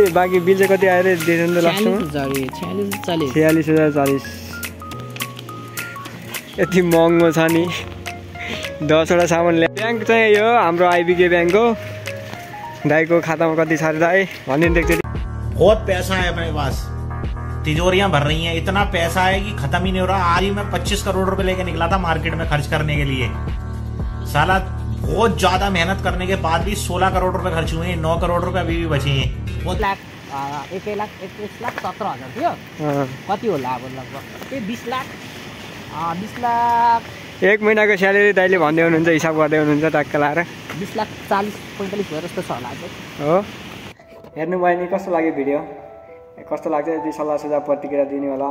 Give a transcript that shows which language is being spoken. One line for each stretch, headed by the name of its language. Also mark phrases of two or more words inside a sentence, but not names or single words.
Nepali: बाँकी बिल चाहिँ कति आएर दिएछ नि त लास्टमा 46040। यति महँगो छ नि 10वटा सामान ल्या। ब्याङ्क चाहिँ यो हाम्रो आइबिके ब्याङ्क हो। दाईको खातामा कति छ अरे दाई भनिदिनु एकचोटि।
Hindi: बहुत पैसा है अपने पास, तिजोरियां भर रही हैं। इतना पैसा है कि खत्म ही नहीं हो रहा। आज ही मैं 25 करोड़ रुपए लेके निकला था मार्केट में खर्च करने के लिए। साला बहुत ज्यादा मेहनत करने के बाद भी 16 करोड़ रुपए खर्च हुए हैं। 9 करोड़ रुपए अभी भी बचे हैं।
Nepali: 1,17,000 थियो कति होला अब लगभग 20 लाख 20 लाख। एक महिनाको स्यालेरी दाइले भन्दै हुनुहुन्छ हिसाब गर्दै हुनुहुन्छ टक्क लाएर 20 लाख 40 45 भयो जस्तो छ होला हो। हेर्नु भयो नि कस्तो लाग्यो भिडियो? कस्तो लाग्छ यदि सल्लाह सुझाव प्रतिक्रिया दिने होला।